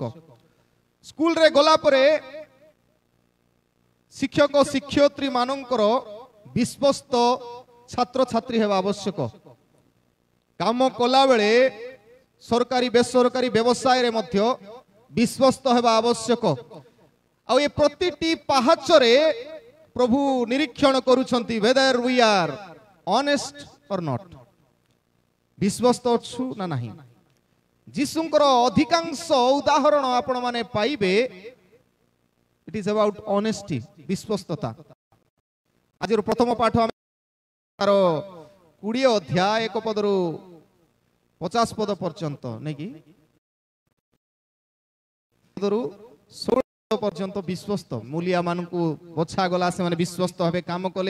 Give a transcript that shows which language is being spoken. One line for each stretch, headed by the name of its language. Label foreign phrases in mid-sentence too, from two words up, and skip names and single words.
Odia: ସ୍କୁଲରେ ଗଲା ପରେ ଶିକ୍ଷକ ଶିକ୍ଷୟିତ୍ରୀ ମାନଙ୍କର ବିଶ୍ୱସ୍ତ ଛାତ୍ରଛାତ୍ରୀ ହେବା ଆବଶ୍ୟକ। କାମ କଲାବେଳେ ସରକାରୀ ବେସରକାରୀ ବ୍ୟବସାୟରେ ମଧ୍ୟ ବିଶ୍ୱସ୍ତ ହେବା ଆବଶ୍ୟକ। ଆଉ ଏ ପ୍ରତିଟି ପାହାଚରେ ପ୍ରଭୁ ନିରୀକ୍ଷଣ କରୁଛନ୍ତି,
English: whether we are honest or not,
Odia: ବିଶ୍ୱସ୍ତ ଅଛୁ ନା ନାହିଁ। ଯୀଶୁଙ୍କର ଅଧିକାଂଶ ଉଦାହରଣ ଆପଣ ମାନେ ପାଇବେ,
English: it is about honesty,
Odia: ବିଶ୍ୱସ୍ତତା। ଆଜିର ପ୍ରଥମ ପାଠ ଆମେ ତାର 20 ଅଧ୍ୟାୟ 1 ପଦରୁ 50 ପଦ ପର୍ଯ୍ୟନ୍ତ ନେଇକି 16 ପର୍ଯ୍ୟନ୍ତ ବିଶ୍ୱସ୍ତ ମୂଲିଆ ମାନଙ୍କୁ ବଛା ଗଲା, ସେମାନେ ବିଶ୍ୱସ୍ତ ଭାବେ କାମ କଲେ।